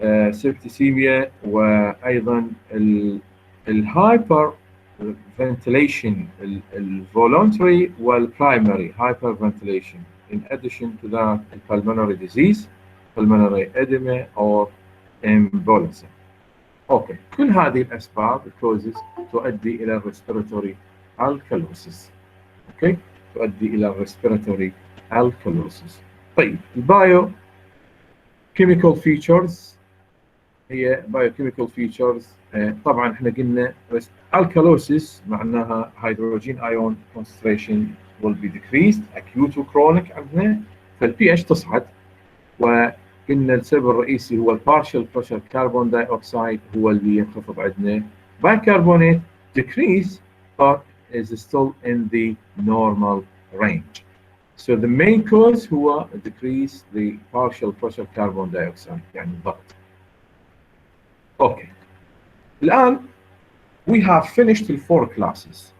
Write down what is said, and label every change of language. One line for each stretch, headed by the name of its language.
English: Septicemia, وايضا الهايبر ventilation الvoluntary والprimary hyperventilation, in addition to that pulmonary disease, pulmonary edema or embolism.
Arabic: اوكي، كل هذه الاسباب causes تؤدي الى respiratory alkalosis. اوكي، تؤدي الى respiratory alkalosis. طيب البايو كيميكال فيتشرز هي بايوكيميكال فيتشرز. طبعا احنا قلنا alkalosis معناها
English: hydrogen ion concentration will be decreased,
Arabic: acute وchronic عندنا، فالبي اتش تصعد، وقلنا السبب الرئيسي هو البارشال بريشر كربون داي اوكسايد هو اللي ينخفض عندنا.
English: bicarbonate decrease but is still in the normal range. So the main cause هو decrease the partial pressure carbon dioxide
Arabic: يعني الضغط.
English: Okay. الآن we have finished the 4 classes.